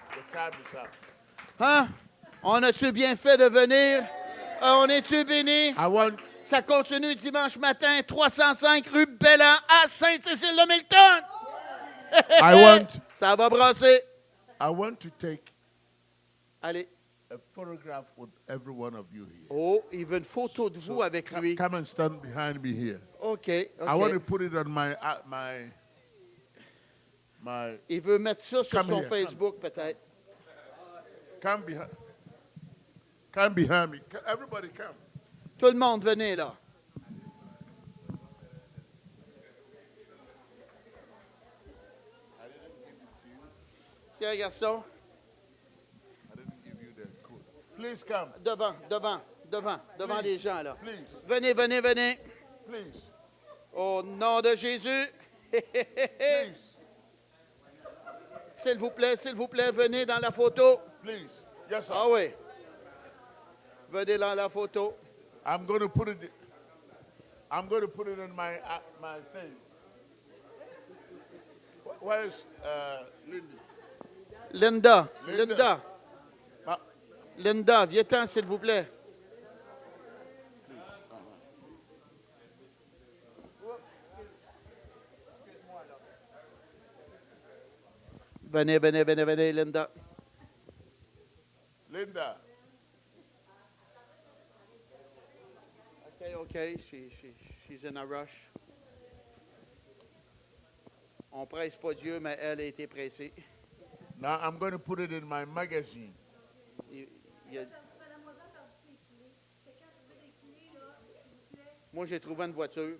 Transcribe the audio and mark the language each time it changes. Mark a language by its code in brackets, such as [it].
[en] The time is up. Hein? [fr] On a-tu bien fait de venir? On est-tu béni? [en] I want [fr] Ça continue dimanche matin, 305 rue Bellan à Sainte-Cécile-de-Milton. Ça va brasser. [en] I want to take [fr] Allez. [en] a photograph with every one of you here. [fr] Oh, il veut une photo de vous avec lui. [en] Come and stand behind me here. OK. I want to put it on my [fr] Il veut mettre ça sur [en] Come [fr] son [en] here, [fr] Facebook, peut-être. [en] come behind me. Everybody come. [fr] Tout le monde, venez là. Tiens, garçon. [en] I didn't give you the code. Please come. [fr] Devant les gens, là. [en] Please. [fr] Venez. [en] Please. [fr] Au nom de Jésus. [en] Please. [fr] S'il vous plaît, venez dans la photo. [en] Please. Yes, sir. [fr] Ah oui. Venez dans la photo. [en] I'm going to put it in my thing. Where is Lindy? [fr] Linda, Ah, Linda, viens-t'en, s'il vous plaît. Venez, venez, venez, venez, Linda. Linda. [en] Okay. She's in a rush. [fr] On presse pas Dieu, mais elle a été pressée. [en] Now I'm going to put it in my magazine. [fr] Il y a- Moi, j'ai trouvé une voiture.